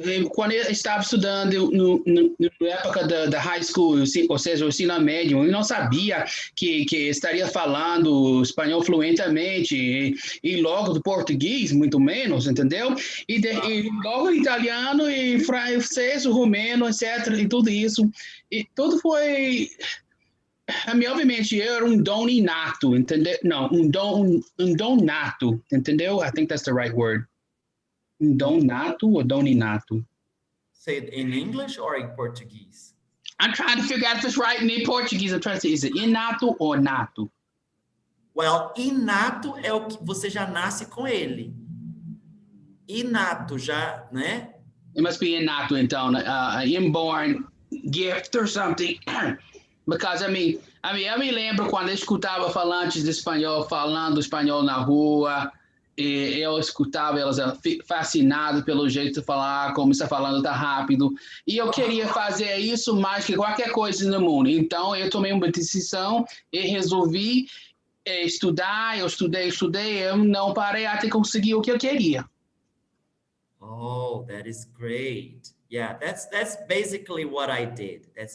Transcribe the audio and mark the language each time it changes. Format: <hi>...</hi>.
<pt>Quando eu estava estudando na época da high school, ou seja, o ensino médio, eu não sabia que estaria falando espanhol fluentemente e logo do português, muito menos, entendeu? E logo italiano e francês, romeno, etc. E tudo isso. E tudo foi... obviamente, eu era um dom inato, entendeu? Não, um dom nato, entendeu?</pt> <en>I think that's the right word.</en> <pt>Um dom nato ou dom inato?</pt> <en>Say it in English or in Portuguese? I'm trying to figure out if it's right in Portuguese. I'm trying to say, is it</en> <pt>inato ou nato? Well, inato é o que você já nasce com ele. Inato já, né?</pt> <en>It must be inato, então, inborn gift or something.</en> <pt>Because, eu me lembro quando eu escutava falantes de espanhol falando espanhol na rua, e eu escutava elas fascinadas pelo jeito de falar, como está falando tá rápido, e eu queria fazer isso mais que qualquer coisa no mundo. Então, eu tomei uma decisão e resolvi estudar, eu estudei, eu não parei até conseguir o que eu queria.</pt> <en>Oh, that is great. Yeah, that's basically what I did.</en>